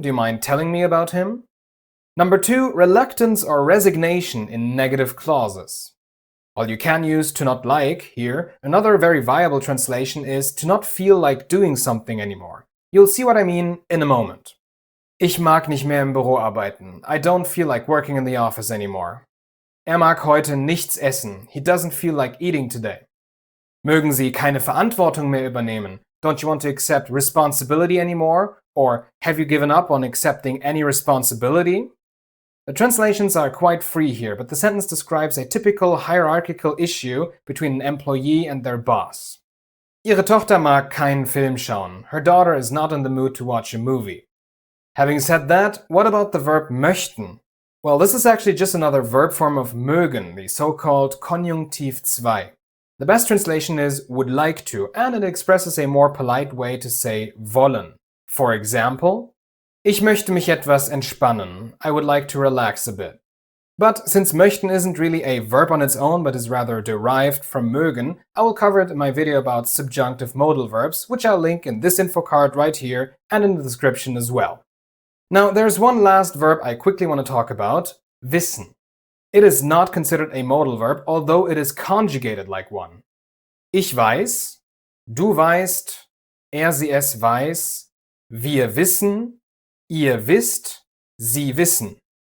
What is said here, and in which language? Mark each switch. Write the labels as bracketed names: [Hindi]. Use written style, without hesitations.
[English] Do you mind telling me about him? Number 2, reluctance or resignation in negative clauses. While you can use to not like here, another very viable translation is to not feel like doing something anymore. You'll see what I mean in a moment. [German] Ich mag nicht mehr im Büro arbeiten. [English] I don't feel like working in the office anymore. [German] Mag heute nichts essen. [English] He doesn't feel like eating today. [German] Mögen Sie keine Verantwortung mehr übernehmen? [English] Don't you want to accept responsibility anymore? Or have you given up on accepting any responsibility? The translations are quite free here, but the sentence describes a typical hierarchical issue between an employee and their boss. [German] Ihre Tochter mag keinen Film schauen. [English] Her daughter is not in the mood to watch a movie. Having said that, what about the verb möchten? Well, this is actually just another verb form of mögen, the so-called Konjunktiv 2. The best translation is would like to, and it expresses a more polite way to say wollen. For example, [German] ich möchte mich etwas entspannen. [English] I would like to relax a bit. But since möchten isn't really a verb on its own, but is rather derived from mögen, I will cover it in my video about subjunctive modal verbs, which I'll link in this info card right here and in the description as well. Now, there's one last verb I quickly want to talk about, wissen. It is not considered a modal verb, although it is conjugated like one. [German] Ich weiß, du weißt, sie es weiß, wir wissen, ihr wisst, sie wissen.